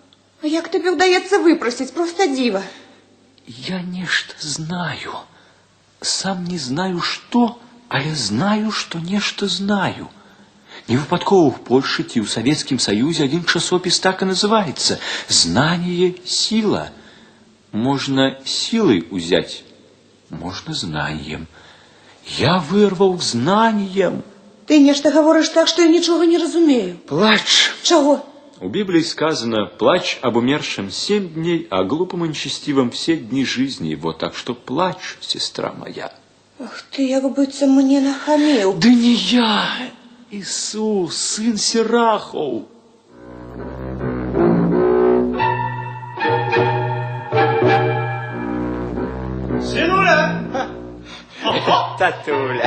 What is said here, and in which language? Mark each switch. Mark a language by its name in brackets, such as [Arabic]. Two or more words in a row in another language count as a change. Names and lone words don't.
[Belarusian] А як табе ўдаецца выпрасіць? Проста дзіва. Я нешта знаю. Сам не знаю што, але знаю, што нешта знаю. Невыпадкова в Польше ці ў Савецкім Саюзе один часопіс так і называецца «Знание – сила». [Russian] Можно силой узять, можно знанием. Я вырвал знанием. [Belarusian] Ты нешта гаворыш так, што я нічога не разумею. Плач. Чаго? [Russian] У Библии сказано: плач об умершем 7 дней, а глупым и нечестивым все дни жизни его. Так что плачь, сестра моя. [Belarusian] Ах ты, як быццам мне нахаміў. [Russian] Да не я, Иисус, сын Сирахов. [Belarusian] Сынуля! Татуля,